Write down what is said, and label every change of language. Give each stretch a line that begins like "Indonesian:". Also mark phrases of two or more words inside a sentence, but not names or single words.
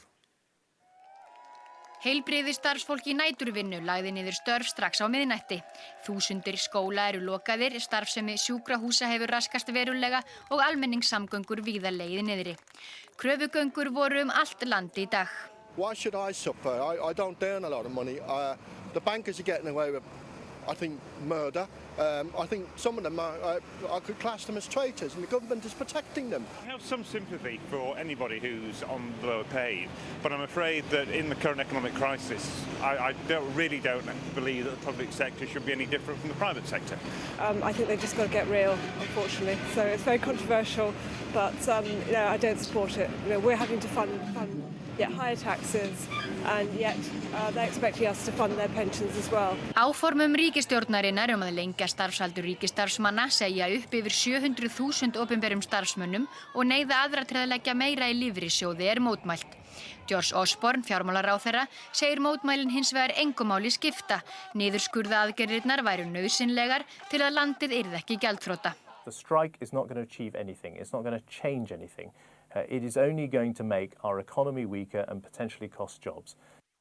Icelandic: Heilbrigðisstarfsfólk í næturvinnu lagði niður störf strax á miðnætti. Þúsundir skóla eru lokaðir, starfsemi sjúkrahúsa hefur raskast verulega og almenningssamgöngur víða legið niðri. Kröfugöngur voru allt land í dag.
English: Why should I suffer? I don't earn a lot of money. The bankers are getting away with, I think, murder. I think some of them I could class them as traitors, and the government is protecting them. I have some sympathy for anybody who's on lower pay, but I'm afraid that in the current economic crisis, I really don't believe that the public sector should be any different from the private sector. I think they've just got to get real, unfortunately. So it's very controversial, but I don't support it. We're having to fund higher taxes, and yet they're expecting us to fund their pensions as well.
Icelandic: Áformum ríkisstjórnarinnar að lengja starfsaldur ríkisstarfsmanna segja upp yfir 700.000 opinberum starfsmönnum og neyða aðra til að leggja meira í lífeyrissjóði mótmælt. George Osborne, fjármálaráðherra, segir mótmælin hins vegar engu máli skipta. Niðurskurðaaðgerðirnar væru nauðsynlegar til að landið yrði ekki gjaldþrota.
English: The strike is not going to achieve anything. It's not going to change anything. It is only going to make our economy weaker and potentially cost jobs.